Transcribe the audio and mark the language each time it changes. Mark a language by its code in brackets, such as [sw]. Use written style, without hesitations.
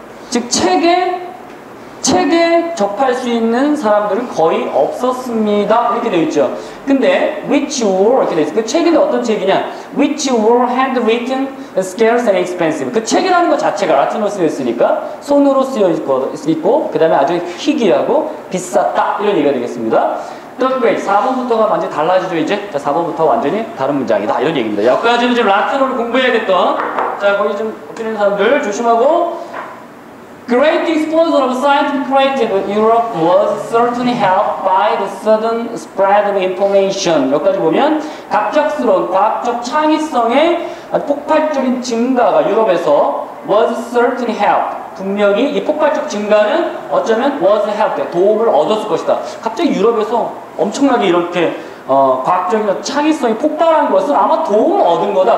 [ko] 즉 책에 접할 수 있는 사람들은 거의 없었습니다. 이렇게 되어 있죠. 근데 [en] which were [ko] 이렇게 되어 있어요. 그 책이 어떤 책이냐? [en] which were handwritten, scarce and expensive. [ko] 그 책이라는 것 자체가 라틴어로 쓰여 있으니까 손으로 쓰여 있고 그 다음에 아주 희귀하고 비쌌다. 이런 얘기가 되겠습니다. [en] third grade [ko] 4번부터가 완전히 달라지죠. 이제 자, 4번부터 완전히 다른 문장이다. 이런 얘기입니다. 여기까지는 지금 라틴어를 공부해야겠던 자, 거기 좀 엎드리는 사람들 조심하고 [en] Great explosion of scientific creativity in Europe was certainly helped by the sudden spread of information. [ko] 여기까지 보면 갑작스러운 과학적 창의성의 폭발적인 증가가 유럽에서 [en] was certainly helped. [ko] 분명히 이 폭발적 증가는 어쩌면 [en] was helped. [ko] 도움을 얻었을 것이다. 갑자기 유럽에서 엄청나게 이렇게 과학적인 창의성이 폭발한 것은 아마 도움을 얻은 거다.